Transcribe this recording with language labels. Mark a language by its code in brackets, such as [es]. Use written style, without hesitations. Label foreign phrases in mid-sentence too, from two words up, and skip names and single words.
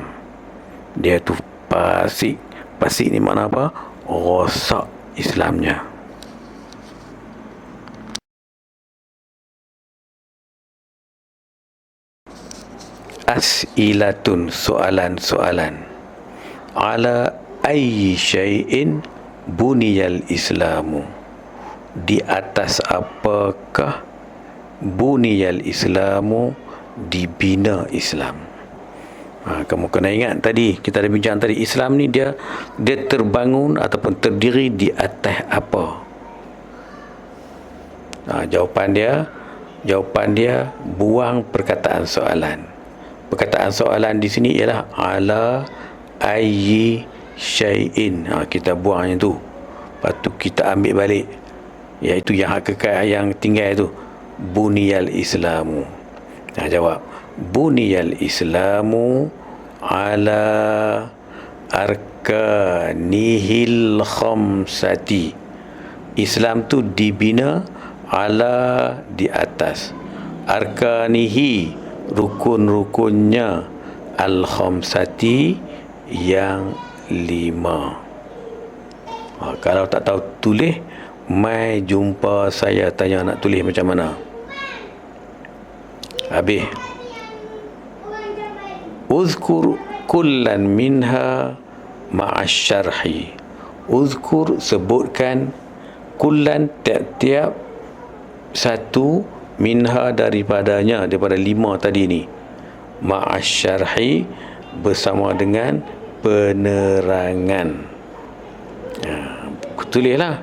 [ms] Dia tu fasik. Fasik ni makna apa? Rosak Islamnya. As'ilatun, soalan-soalan. [ar] على أي شيء بني الإسلام, [ms] di atas apakah [ar] بني الإسلام, [ms] dibina Islam. Kamu kena ingat tadi kita ada bincang tadi, Islam ni dia terbangun ataupun terdiri di atas apa? Jawapan dia buang perkataan soalan. Perkataan soalan di sini ialah [ar] على أي شيء. [ms] Kita buang yang tu. Lepas tu kita ambil balik, iaitu yang hakikat yang tinggal tu, [ar] بني الإسلام. Jawab, بني الإسلام على أركانه الخمسة. [ms] Islam tu dibina ala, di atas, arkanihi, rukun-rukunnya, [ar] الخمسة, [ms] yang 5. Kalau tak tahu tulis, mai jumpa saya, tanya nak tulis macam mana. Habis. [ar] اذكر كلا منها مع شرحه. [ms] Uzkur, sebutkan, kullan, tiap-tiap satu, minha, daripada 5 tadi ni, ma'asyarhi, bersama dengan penerangan. Tulislah.